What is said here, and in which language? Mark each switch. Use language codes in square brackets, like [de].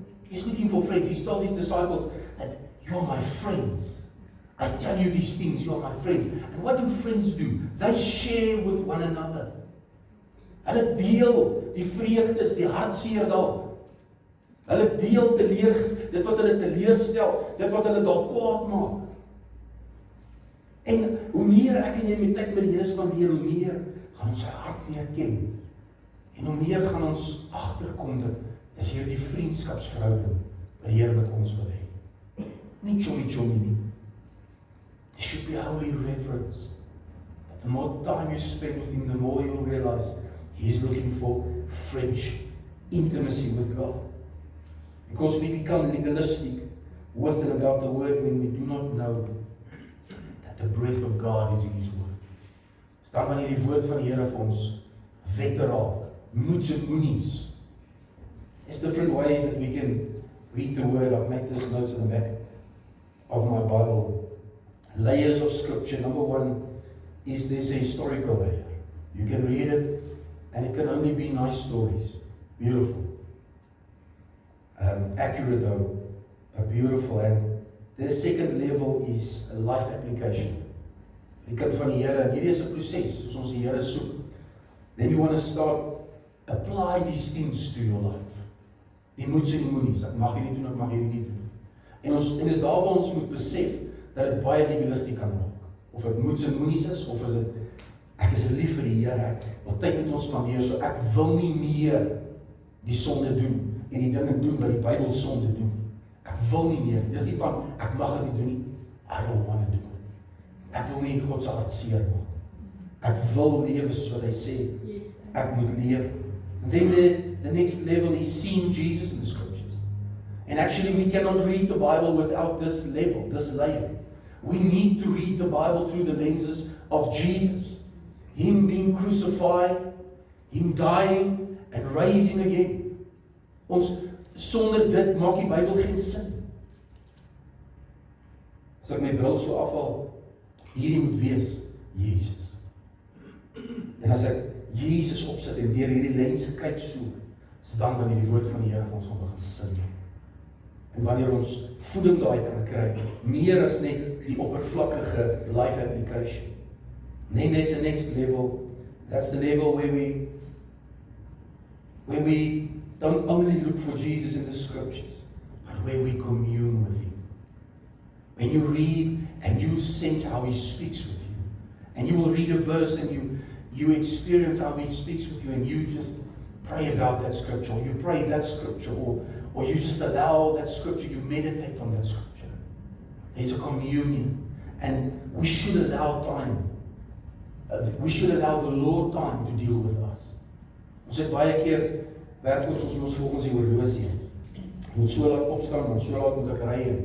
[en] He's looking for friends. He told His disciples that you are my friends. I tell you these things, you are my friends. And what do friends do? They share with one another. [af] Hulle deel die vreugdes, die hartseer dalk. Hulle deel dit wat hulle teleurstel, dit wat hulle dalk kwaad maak. En hoe meer ek en jy met tyd met die Here spandeer, hoe meer gaan ons sy hart leer ken. En hoe meer gaan ons agterkom dat dis hierdie vriendskapsverhouding wat die Here met ons wil hê. Nie chommy nie. [en] There should be a holy reverence. But the more time you spend with Him, the more you'll realize He's looking for friendship, intimacy with God. Because we become legalistic with and about the Word when we do not know that the breath of God is in His Word. [af] Staan wanneer die woord van die Here vir ons wette raak, moets en moenies. [en] There's different ways that we can read the Word. I've made this notes in the back of my Bible. Layers of Scripture. Number one is this historical layer. You can read it, and it can only be nice stories. Beautiful. Accurate though. Beautiful. And the second level is a life application. [af] Die kind van die Here, en hierdie is 'n proses, soos ons die Here soek. [en] Then you want to start apply these things to your life. [af] Die moets en die moenies, ek mag hierdie doen, ek mag hierdie nie doen. En is daar waar ons moet besef dat dit baie legalisties kan raak. Of dit moets en moenies is, of is dit ek is lief vir die Here, want tyd met ons spandeer, so ek wil nie meer die sonde doen en die dinge doen wat die Bybel sonde doen. Ek wil nie meer. Dis nie van ek mag dit nie doen nie. [en] I don't want to do it. [af] Ek wil nie God se hart seer maak. Ek wil lewe soos wat hy sê. Ek moet leef. [en] And then the next level is seeing Jesus in the Scriptures. And actually we cannot read the Bible without this level, this layer. We need to read the Bible through the lenses of Jesus. Him being crucified, Him dying and rising again. [af] Ons sonder dit maak die Bybel geen sin. As ek my bril so afhaal, hierdie moet wees Jesus. En as ek Jesus opsit en deur hierdie lense kyk so, is dan wanneer die woord van die Here vir ons gaan begin sin. En wanneer ons voeding daai kan kry, meer as net die oppervlakkige [en] life application. Then there's the next level. That's the level where we don't only look for Jesus in the scriptures, but where we commune with Him. When you read and you sense how He speaks with you, and you will read a verse and you experience how He speaks with you, and you just pray about that scripture, or you pray that scripture, or you just allow that scripture, you meditate on that scripture. There's a communion, and we should allow time. We should allow the Lord time to deal with us. [af] Ons het baie keer werk ons volgens die horlosie. Ons so laat opstaan, ons so laat moet ek ry.